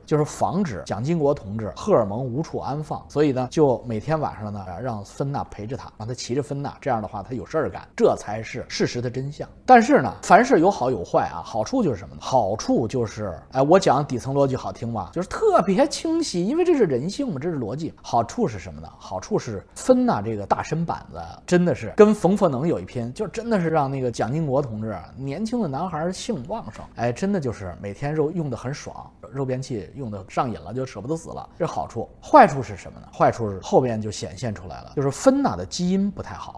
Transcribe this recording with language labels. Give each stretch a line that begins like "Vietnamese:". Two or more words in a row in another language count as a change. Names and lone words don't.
Chinese: 就是防止蔣經國同志荷爾蒙無處安放，所以呢，就每天晚上呢，讓芬娜陪着他，讓他騎着芬娜，這樣的話他有事兒幹，這才是事實的真相。但是呢，凡事有好有壞啊，好處就是什麼呢？好處就是，哎，我講底層邏輯好聽吧，就是特別清晰，因為這是人性嘛，這是邏輯。好處是什麼呢？好處是芬娜這個大身板子真的是跟馮福能有一拼，就真的是讓那個蔣經國同志年輕的男孩性旺盛，哎，真的就是每天肉用得很爽。肉便器用的上癮了，就捨不得死了，這是好處。壞處是什麼呢？壞處是後邊就顯現出來了，就是芬娜的基因不太好。